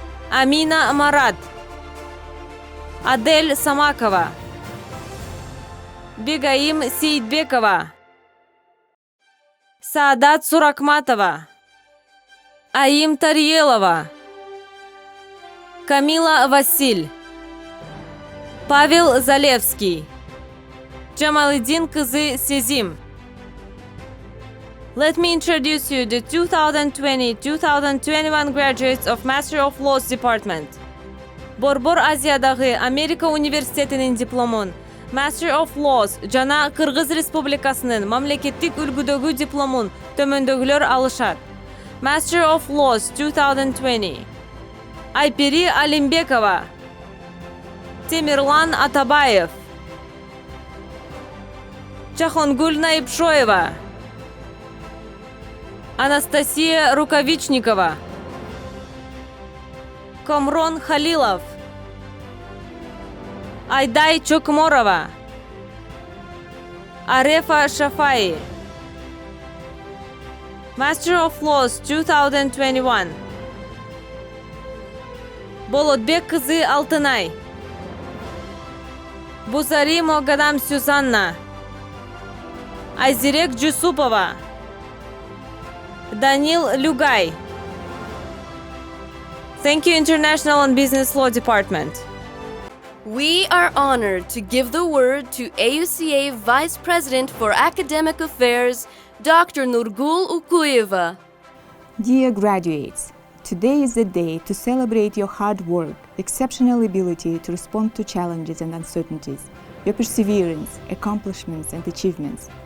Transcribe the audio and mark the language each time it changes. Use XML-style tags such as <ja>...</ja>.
<ky>Амина Марат, Адель Самакова, Бегаим Сейдбекова, Саадат Суракматова, Аим Тарьелова, Камила Василь, Павел Залевский, Джамалидин Кызы Сезим.</ky> <en>Let me introduce you the 2020-2021 graduates of Master of Laws Department.</en> <ky>Борбор Азиядагы Америка университетинин дипломун Master of Laws жана Кыргыз Республикасынын мамлекеттик үлгүдөгү дипломун төмөндөгүлөр алышат.</ky> <en>Master of Laws 2020. Айпери Алимбекова, Темирлан Атабаев, Чахонгуль Наипшоева, Анастасия Рукавичникова, Комрон Халилов, Айдай Чокморова, Арефа Шафаи. Master of Laws 2021. Болотбек кызы Алтынай, Бузари Могадам Сюзанна, Айзирек Джусупова, Данил Люгай. Thank you, International and Business Law Department. We are honored to give the word to AUCA Vice President for Academic Affairs, Dr. Nurgul Ukuyeva. Dear graduates, today is the day to celebrate your hard work, exceptional ability to respond to challenges and uncertainties, your perseverance, accomplishments, and achievements.</en>